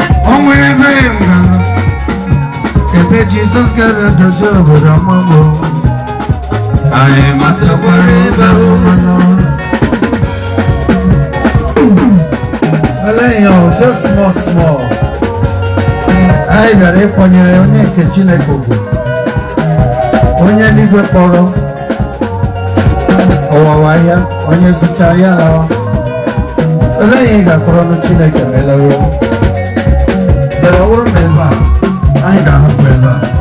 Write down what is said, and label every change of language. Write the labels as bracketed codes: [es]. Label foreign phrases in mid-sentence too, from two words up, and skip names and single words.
[ig] O nwere ebe anyị ga-ala. Ebe Jizọs gara dozie obodo ọmụmụ. Anyị matakwara ebe ahụ mana. Ele ya o, [en] just small, small. [ig] Anyị bịara ịkwanyere onye nke Chineke ugwu. Onye eluigwe kpọrọ. Ụwa wa ya, onye zụcha ya lawa. Ele ya ị ga-akpọrọ ọnụ Chineke ma eleruo. Bịara ọ bụrụ na ebe a, anyị ga-ahapụ ebe a.